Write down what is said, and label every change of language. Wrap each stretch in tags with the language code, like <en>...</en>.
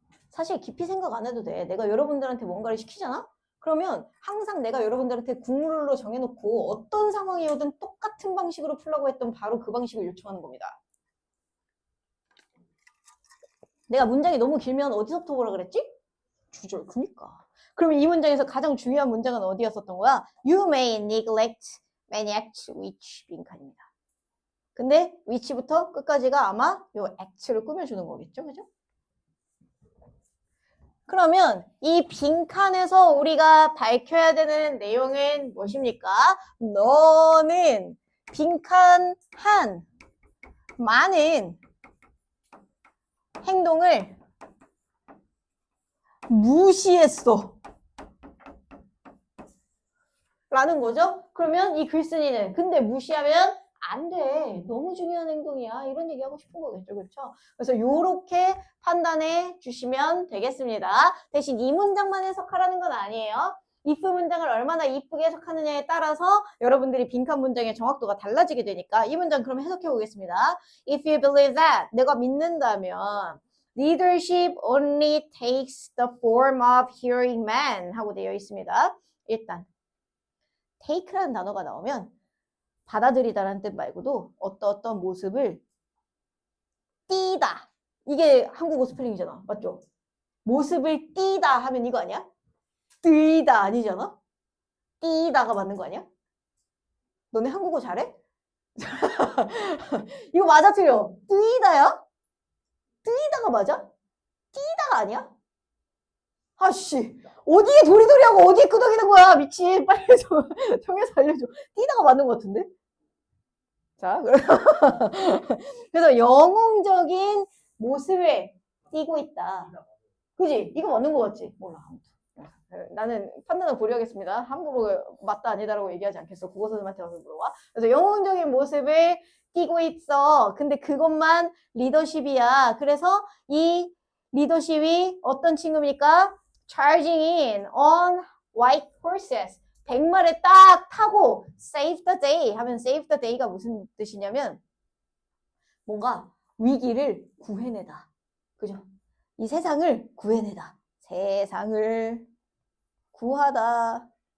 <ko>사실 깊이 생각 안 해도 돼. 내가 여러분들한테 뭔가를 시키잖아? 그러면 항상 내가 여러분들한테 국룰로 정해놓고 어떤 상황이어든 똑같은 방식으로 풀라고 했던 바로 그 방식을 요청하는 겁니다. 내가 문장이 너무 길면 어디서부터 보라 그랬지? 주절. 그니까. 그러면 이 문장에서 가장 중요한 문장은 어디였었던 거야?</ko> <en>You may neglect many acts which</en> <ko>빈칸입니다. 근데 which부터 끝까지가 아마 요 act를 꾸며주는 거겠죠? 그죠? 그러면 이 빈칸에서 우리가 밝혀야 되는 내용은 무엇입니까? 너는 빈칸 한 많은 행동을 무시했어. 라는 거죠? 그러면 이 글쓴이는 근데 무시하면 안 돼. 너무 중요한 행동이야. 이런 얘기하고 싶은 거겠죠. 그렇죠? 그래서 요렇게 판단해 주시면 되겠습니다. 대신 이 문장만 해석하라는 건 아니에요. if 문장을 얼마나 이쁘게 해석하느냐에 따라서 여러분들이 빈칸 문장의 정확도가 달라지게 되니까 이 문장 그럼 해석해 보겠습니다.</ko> <en>If you believe that,</en> <ko>내가 믿는다면</ko> <en>leadership only takes the form of hearing man</en> <ko>하고 되어 있습니다. 일단 take라는 단어가 나오면 받아들이다라는 뜻 말고도 어떤 모습을 띠다. 이게 한국어 스펠링이잖아. 맞죠? 모습을 띠다 하면 이거 아니야? 띠다 아니잖아? 띠다가 맞는 거 아니야? 너네 한국어 잘해? 이거 맞아 틀려? 띠다야? 띠다가 맞아? 띠다가 아니야? 아씨 어디에 도리도리하고 어디에 끄덕이는 거야 미친 빨리 정해서 알려줘. 띠다가 맞는 거 같은데? 자, 그래서 영웅적인 모습을 띠고 있다. 그지? 이거 맞는 거 같지? 몰라. 나는 판단을 보려겠습니다. 함부로 맞다 아니다라고 얘기하지 않겠어. 국어 선생님한테 와서 물어봐. 그래서 영웅적인 모습을 띠고 있어. 근데 그것만 리더십이야. 그래서 이 리더십이 어떤 친구입니까?</ko> <en>Charging in on white horses.</en> <ko>백마를 딱 타고</ko> <en>save the day</en> <ko>하면</ko> <en>save the day</en> <ko>가 무슨 뜻이냐면 뭔가 위기를 구해내다. 그죠? 이 세상을 구해내다. 세상을 구하다.</ko>